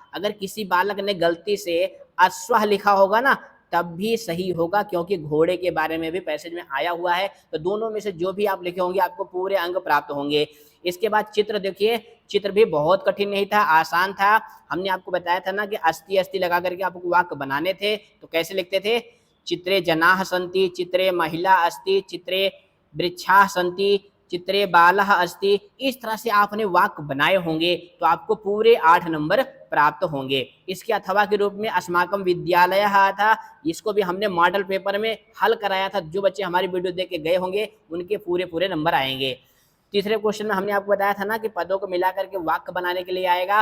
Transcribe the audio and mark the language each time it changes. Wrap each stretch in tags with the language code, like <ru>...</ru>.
<hi>अगर किसी बालक ने गलती से अश्वः लिखा होगा ना तब भी सही होगा, क्योंकि घोड़े के बारे में भी पैसेज में आया हुआ है। तो दोनों में से जो भी आप लिखे होंगे आपको पूरे अंक प्राप्त होंगे। इसके बाद चित्र देखिए, चित्र भी बहुत कठिन नहीं था, आसान था। हमने आपको बताया था ना कि अस्ति अस्ति लगा करके आपको वाक्य बनाने थे। तो कैसे लिखते थे?</hi> <sa>चित्रे जनाः सन्ति, चित्रे महिला अस्ति, चित्रे वृक्षाः सन्ति, चित्रे बालः अस्ति।</sa> <hi>इस तरह से आपने वाक्य बनाए होंगे तो आपको पूरे 8 नंबर प्राप्त होंगे। इसके अथवा के रूप में अस्माकं विद्यालय था, इसको भी हमने मॉडल पेपर में हल कराया था। जो बच्चे हमारी वीडियो देख के गए होंगे उनके पूरे नंबर आएंगे। तीसरे क्वेश्चन में हमने आपको बताया था ना कि पदों को मिला करके वाक्य बनाने के लिए आएगा।</hi>